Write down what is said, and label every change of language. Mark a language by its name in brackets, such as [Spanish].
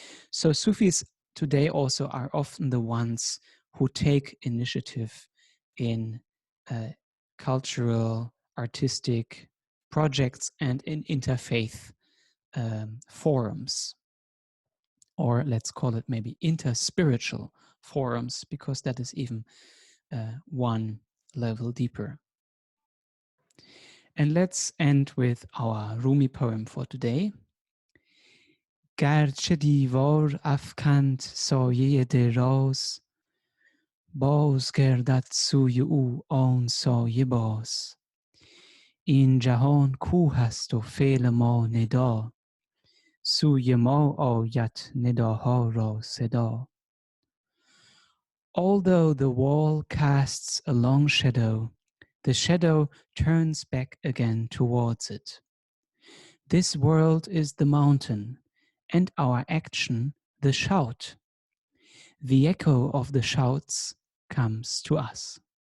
[English] So Sufis today also are often the ones who take initiative in cultural, artistic projects and in interfaith forums, or let's call it maybe interspiritual forums, because that is even one level deeper. And let's end with our Rumi poem for today. [Persian] گرچه دیوار افکند سایه دراز، باز گردد سوی او آن سایه باز. این جهان کوه است و فعل ما ندا، سوی ما آید نداها را صدا. [English] Although the wall casts a long shadow, the shadow turns back again towards it. This world is the mountain, and our action the shout. The echo of the shouts comes to us.